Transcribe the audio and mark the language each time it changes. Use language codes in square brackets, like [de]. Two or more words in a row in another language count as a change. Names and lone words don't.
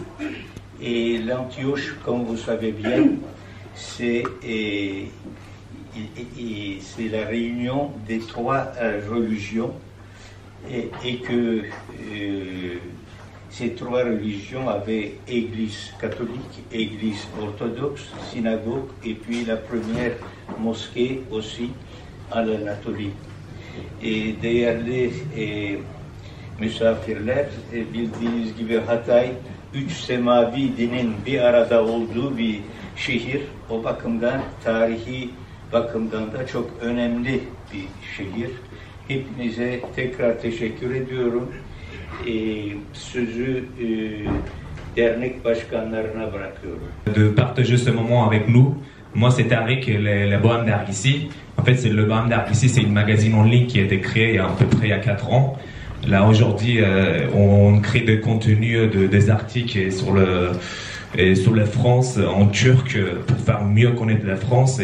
[fr] Et l'Antioche, comme vous savez bien, c'est la réunion des trois religions et que ces trois religions avaient église catholique, église orthodoxe, synagogue et puis la première mosquée aussi à l'Anatolie. [tr] Değerli misafirler, bildiğiniz gibi Hatay, üç semavi dinin bir arada olduğu bir şehir. O bakımdan, tarihi bakımdan da çok önemli bir şehir. Hepinize tekrar teşekkür ediyorum. Sözü dernek başkanlarına bırakıyorum. [fr] De partager ce moment avec nous. Moi, c'est Tariq, la Bohème d'Argissi. En fait, le Bohème d'Argissi, c'est une magazine en ligne qui a été créée à peu près il y a 4 ans. Là, aujourd'hui, on crée des contenus, des articles sur la France en turc pour faire mieux connaître la France.